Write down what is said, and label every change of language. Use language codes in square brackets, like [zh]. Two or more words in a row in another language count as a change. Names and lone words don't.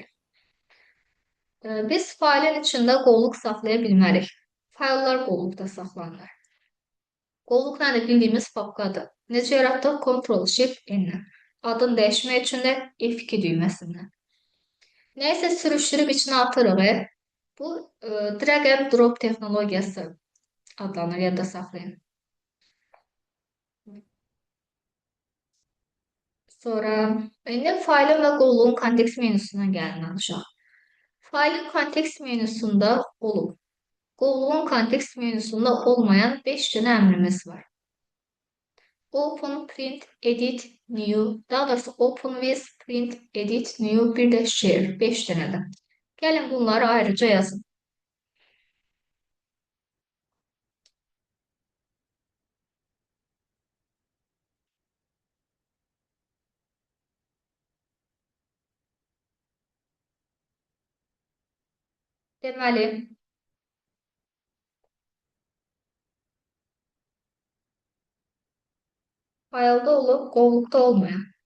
[az] Biz failin içində qovluq saxlaya bilmərik. Faillar qovluqda saxlanılır. Qovluq nədir? Bildiyimiz papkadır. Necə yaratdıq? Ctrl-Shift-N. Adını dəyişmək üçün də F2 düyməsindən. Nəysə sürüşdürüb içinə atırıq. Bu [en] drag and drop [az] texnologiyası adlanır, yadda saxlayın. Sonra indi failin və qovluğun kontekst menüsünə gəlin danışaq. Failin kontekst menüsündə olub, qovluğun kontekst menüsündə olmayan 5 dənə əmrimiz var. [en] Open, print, edit, new, [az] daha doğrusu [en] open with, print, edit, new, [az] bir də share, 5 dənədir. Gəlin bunları ayrıca yazın. Deməli, faildə olub, qovluqda olmayan.